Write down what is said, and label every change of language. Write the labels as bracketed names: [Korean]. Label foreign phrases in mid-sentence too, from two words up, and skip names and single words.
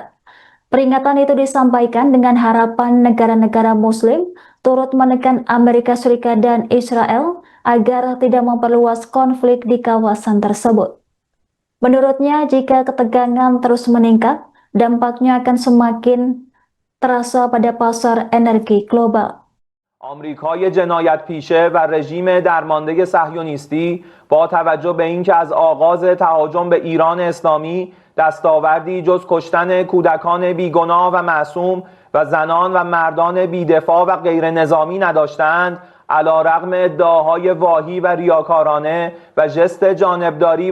[Indonesian] Peringatan itu disampaikan dengan harapan negara-negara Muslim turut menekan Amerika Serikat dan Israel agar tidak memperluas konflik di kawasan tersebut. Menurutnya, jika ketegangan terus meningkat, dampaknya akan semakin terasa pada pasar energi global. [Persian] آمریکای جنایت پیشه و رژیم درمانده صهیونیستی با توجه به اینکه از آغاز تهاجم به ایران اسلامی دستاوردی جز کشتن کودکان بیگناه و معصوم و زنان و مردان بیدفاع و غیر نظامی نداشتند، علیرغم ادعاهای واهی و ریاکارانه و ژست جانبداری